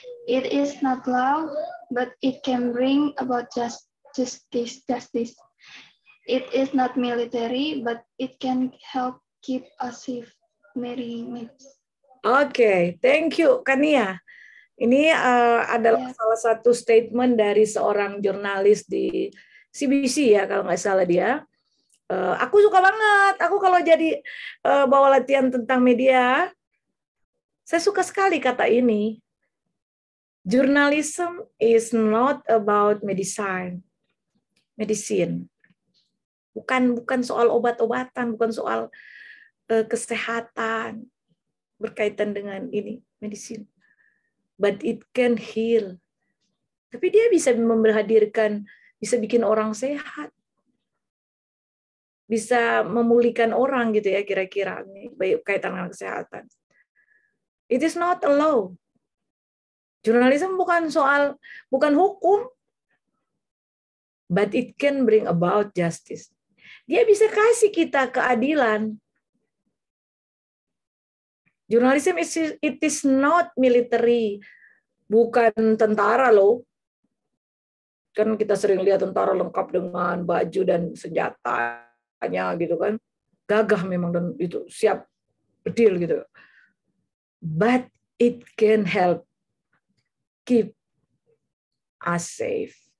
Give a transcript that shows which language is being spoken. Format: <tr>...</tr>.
<en>It is not law, but it can bring about justice. It is not military, but it can help keep us safe. Mary Mapes. Oke, thank you, Kania.</en> <id>Ini adalah salah satu statement dari seorang jurnalis di CBC ya, kalau nggak salah dia. Aku suka banget. Aku kalau jadi bawa latihan tentang media, saya suka sekali kata ini.</id> <en>Journalism is not about medicine.</en> <id>Bukan soal obat-obatan, bukan soal kesehatan berkaitan dengan ini, medicine.</id> <en>But it can heal.</en> <id>Tapi dia bisa memberhadirkan, bisa bikin orang sehat. Bisa memulihkan orang gitu ya kira-kira kaitan dengan kesehatan.</id> <en>It is not a law.</en> <id>Jurnalisme bukan hukum,</id> <en>but it can bring about justice.</en> <id>Dia bisa kasih kita keadilan. Jurnalisme</id> <en>it is not military,</en> <id>bukan tentara loh. Kan kita sering lihat tentara lengkap dengan baju dan senjatanya gitu kan. Gagah memang dan itu siap bedil gitu.</id> <en>But it can help keep us safe.</en>